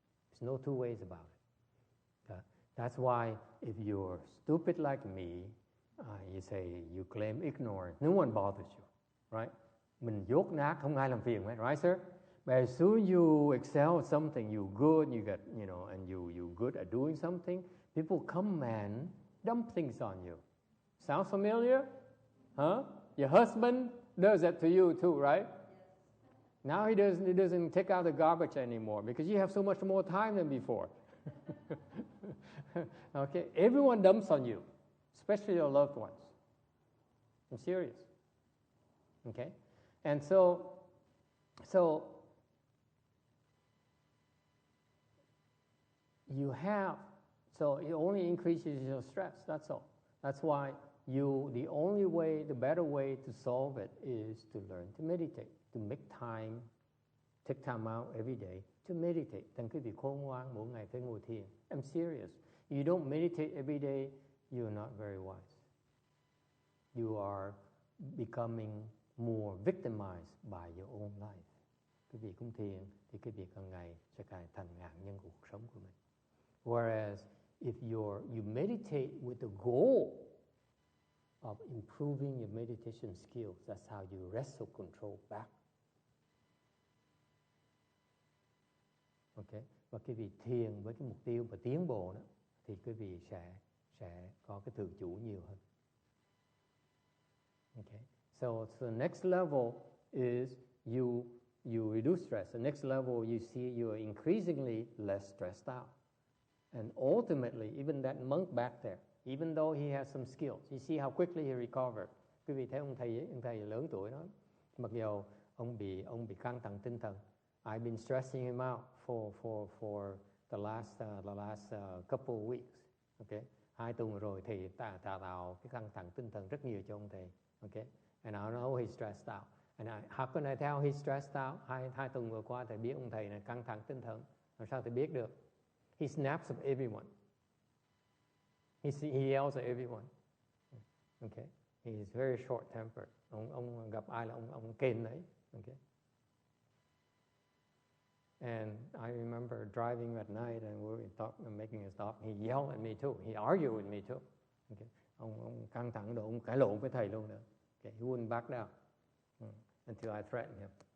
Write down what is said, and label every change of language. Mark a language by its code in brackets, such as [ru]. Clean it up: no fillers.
[en] There's no two ways about it. That's why if you're stupid like me, you say you claim ignorance, no one bothers you, right? [vi] Mình dốt nát, không ai làm phiền, [en] right, sir? But as soon as you excel at something, you good, you get, and you good at doing something, people come and dump things on you. Sounds familiar? Huh? Your husband does that to you too, right? Now he doesn't take out the garbage anymore because you have so much more time than before. Okay, everyone dumps on you, especially your loved ones. I'm serious. Okay, and so you have, so it only increases your stress. That's all. That's why the only way, the better way to solve it is to learn to meditate, to make time, take time out every day to meditate. [vi] Thành quý vị khôn ngoan, mỗi ngày phải ngồi thiền. [en] I'm serious. You don't meditate every day, you're not very wise. You are becoming more victimized by your own life. [vi] Quý vị cũng thiền thì quý vị càng ngày sẽ càng thành nạn nhân của cuộc sống của mình. [en] Whereas if you meditate with the goal of improving your meditation skills, that's how you wrestle control back. [vi] Okay, và quý vị thiền với cái mục tiêu và tiến bộ đó, thì quý vị sẽ có cái tự chủ nhiều hơn. [en] Okay, so the next level is you reduce stress. The next level you see you are increasingly less stressed out, and ultimately even that monk back there, even though he has some skills, you see how quickly he recovered. [vi] Quý vị thấy ông thầy lớn tuổi đó, mặc dù ông bị căng thẳng tinh thần. [en] I've been stressing him out for the last couple of weeks. [vi] Okay, 2 tuần rồi thì tạo cái căng thẳng tinh thần rất nhiều cho ông thầy. [en] Okay, and I know he's stressed out. And how can I tell he's stressed out? [vi] Hai tuần vừa qua thầy biết ông thầy này căng thẳng tinh thần. Làm sao thầy biết được? [en] He snaps at everyone. He yells at everyone. Okay, he is very short-tempered. [vi] Ông gặp ai là ông kèn đấy. Okay. [en] And I remember driving at night and we were making a stop. He yelled at me too. He argued with me too. Okay. [vi] Ông căng thẳng rồi ông cãi lộn với thầy luôn nữa. [en] Okay. He wouldn't back down until I threatened him.